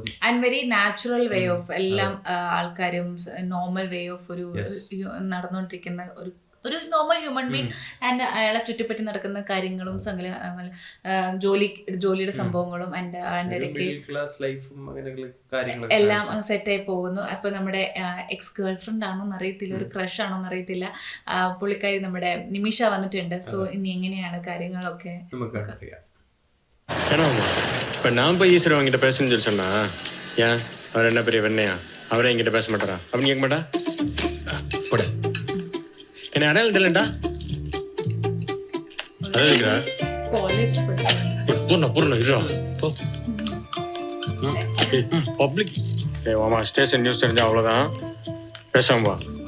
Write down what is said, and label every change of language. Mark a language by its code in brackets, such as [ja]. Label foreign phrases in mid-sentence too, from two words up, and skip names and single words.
[en] and very natural way of [ml] എല്ലാം ആൾക്കാരും [en] normal way of [ml] ഒരു നടന്നുകൊണ്ടിരിക്കുന്ന ഒരു [en] normal human being and [ml] അയാളെ ചുറ്റിപ്പറ്റി നടക്കുന്ന കാര്യങ്ങളും ജോലിയുടെ സംഭവങ്ങളും ആൻഡ് അതിൻ്റെ ഇടയ്ക്ക് എല്ലാം സെറ്റായി പോകുന്നു. അപ്പൊ നമ്മുടെ [en] ex girl friend [ml] ആണോന്ന് അറിയത്തില്ല, ഒരു ക്രഷ് ആണോന്ന് അറിയത്തില്ല. പുള്ളിക്കാരി നമ്മുടെ നിമിഷ വന്നിട്ടുണ്ട്. സോ ഇനി എങ്ങനെയാണ് കാര്യങ്ങളൊക്കെ നമുക്കറിയാം. [ta] இப்போ நான் போய் ஈஸ்வரன் அவங்ககிட்ட பேசணும்னு சொல்லி சொன்னா ஏன் அவர் என்ன பெரிய வெண்ணையா அவரே என்கிட்ட பேச மாட்டாரா அப்படின்னு கேட்க மாட்டா போட என்ன அடையாளம் தெரியலண்டா அடையாளா பூர்ண பூர்ண இருடா பப்ளிக் ஆமா ஸ்டேஷன் நியூஸ் தெரிஞ்சா அவ்வளோதான் பேசாம வா